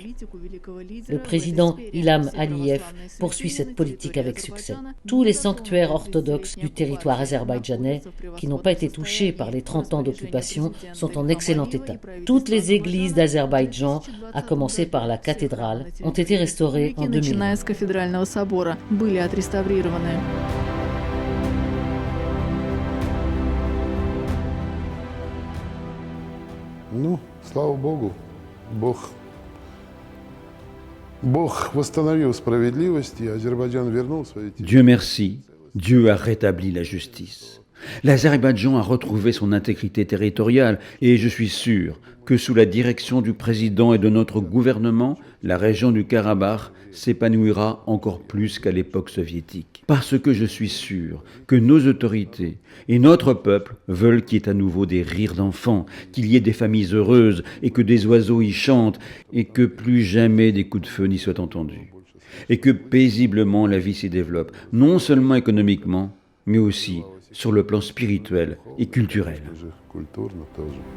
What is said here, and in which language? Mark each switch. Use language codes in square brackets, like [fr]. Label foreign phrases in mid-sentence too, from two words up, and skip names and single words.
[fr] Le président Ilham Aliyev poursuit cette politique avec succès. Tous les sanctuaires orthodoxes du territoire azerbaïdjanais qui n'ont pas été touchés par les 30 ans d'occupation sont en excellent état. Toutes les églises d'Azerbaïdjan, à commencer par la cathédrale, ont été restaurées en 2000. [ru] Ну, слава Богу, Бог восстановил справедливость, и Азербайджан вернул свои территории. [fr] Dieu merci, Dieu a rétabli la justice. L'Azerbaïdjan a retrouvé son intégrité territoriale et je suis sûr que sous la direction du président et de notre gouvernement, la région du Karabakh s'épanouira encore plus qu'à l'époque soviétique. Parce que je suis sûr que nos autorités et notre peuple veulent qu'il y ait à nouveau des rires d'enfants, qu'il y ait des familles heureuses et que des oiseaux y chantent et que plus jamais des coups de feu n'y soient entendus. Et que paisiblement la vie s'y développe, non seulement économiquement, mais aussi sur le plan spirituel et culturel. [ru] Культурно тоже.